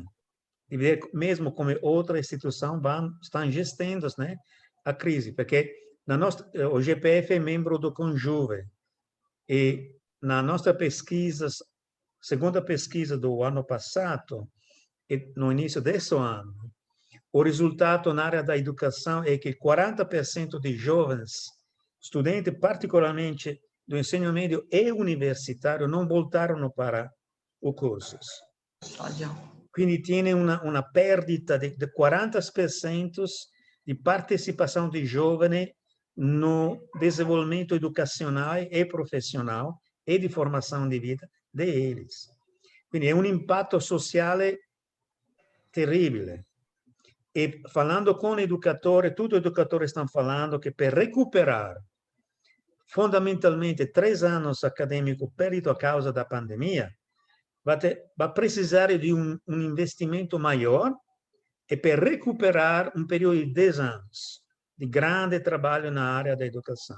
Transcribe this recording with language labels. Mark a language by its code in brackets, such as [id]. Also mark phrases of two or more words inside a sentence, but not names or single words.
[pt] E ver mesmo como outra instituição estão gestando, né, a crise, porque o GPF é membro do Conjuve, e na nossa pesquisa, segunda pesquisa do ano passado, e no início desse ano, o resultado na área da educação é que 40% de jovens, estudantes particularmente do ensino médio e universitário, não voltaram para os cursos. [it] Quindi tiene una perdita di 40% di partecipazione di giovani [pt] no desenvolvimento educacional e profissional [it] e di formazione di vita deles. Quindi è un impatto sociale terribile. E falando con educatori, tutti gli educatori stanno falando che per recuperare fondamentalmente 3 anni accademici perduti a causa della pandemia, va precisare di un investimento maior, e per recuperare un periodo di 10 anni di grande lavoro nell'area dell'educazione.